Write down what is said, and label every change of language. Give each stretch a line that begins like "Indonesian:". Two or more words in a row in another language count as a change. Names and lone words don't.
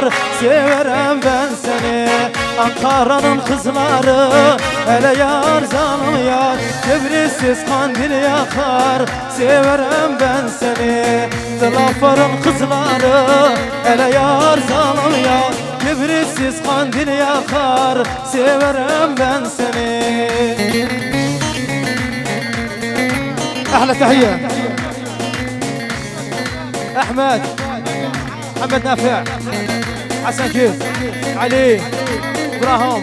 Turkish: Severem ben seni, Ankara'nın kızları, hele yar zanım yar, kibritsiz kandil yakar. Severem ben seni, Dilafar'ın kızları, hele yar zanım yar, kibritsiz kandil yakar. Severem ben seni.
Arabic: أحلى تحية أحمد، محمد نافع، حسن كيف، علي، إبراهيم.